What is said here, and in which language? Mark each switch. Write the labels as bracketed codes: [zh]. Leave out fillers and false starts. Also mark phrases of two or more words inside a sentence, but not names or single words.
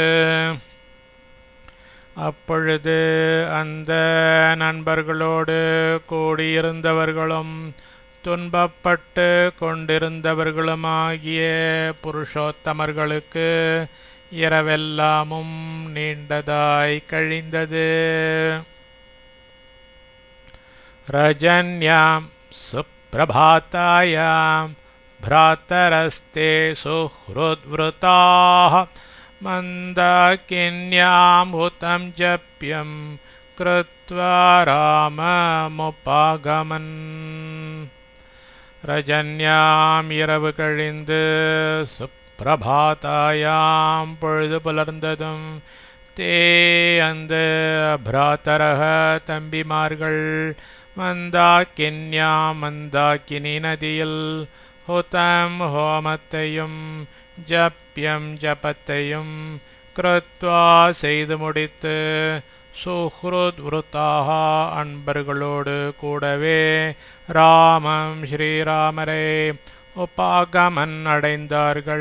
[ta] அப்பொழுது அந்த நண்பர்களோடு கூடியிருந்தவர்களும் துன்பப்பட்டு கொண்டிருந்தவர்களுமாகிய புருஷோத்தமர்களுக்கு இரவெல்லாமும் நீண்டதாய் கழிந்தது. [sa] रजन्यां सुप्रभातायां भ्रातरस्ते सुहृद्वृताः मन्दाकिन्यां हुतं जप्यं कृत्वा राममुपागमन्. [ta] ரஜன்யாம் இரவு கழிந்து சுப்பிரபாதாயாம் பொழுது புலர்ந்ததும் தே அந்த பிராத்தரக தம்பிமார்கள் மந்தாக்கின்யாம் மந்தாக்கினி நதியில் ஹுதம் ஹோமத்தையும் ஜப்யம் ஜபத்தையும் கிருத்வா செய்து முடித்து சுஹ்ருத் விருத்தாக அன்பர்களோடு கூடவே ராமம் ஸ்ரீராமரை உபாகமன் அடைந்தார்கள்.